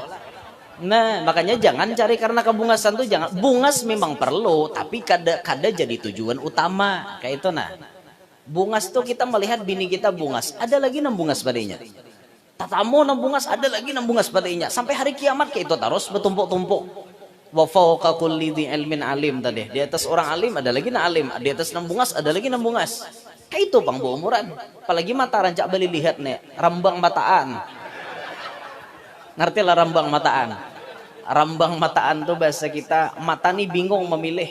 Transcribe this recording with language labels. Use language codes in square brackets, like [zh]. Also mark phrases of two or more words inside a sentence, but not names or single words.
[bjn] Nah makanya jangan cari karena kebungasan tuh jangan. Bungas memang perlu tapi kada jadi tujuan utama kayak itu. Nah Bungas tuh kita melihat bini kita bungas, ada lagi nang bungas padanya. Tatamu nang bungas, ada lagi nang bungas padanya. Sampai hari kiamat kayak itu terus bertumpuk-tumpuk. [ar] وفوق كل ذي علم عليم tadi. [bjn] Di atas orang alim ada lagi nang alim, di atas nang bungas ada lagi nang bungas. Kayak itu bang umuran. Apalagi mata rancak beli lihat nih, rambang mataan. Ngerti lah rambang mataan. Rambang mataan tuh bahasa kita, mata nih bingung memilih.